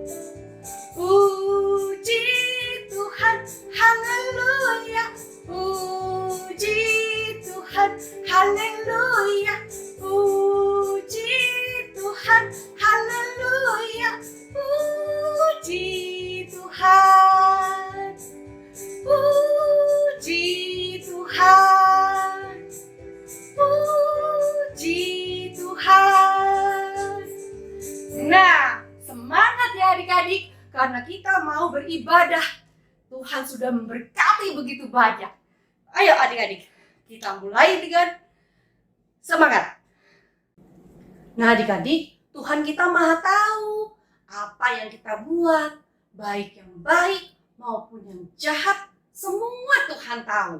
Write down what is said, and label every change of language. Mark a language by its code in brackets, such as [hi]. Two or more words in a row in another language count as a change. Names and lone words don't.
[id] Puji Tuhan, haleluya, puji Tuhan, haleluya, puji Tuhan, haleluya, puji Tuhan. Puji Tuhan, puji Tuhan. Nah, semangat ya adik-adik, karena kita mau beribadah. Tuhan sudah memberkati begitu banyak. Ayo adik-adik, kita mulai dengan semangat. Nah adik-adik, Tuhan kita maha tahu apa yang kita buat, baik yang baik maupun yang jahat, semua Tuhan tahu.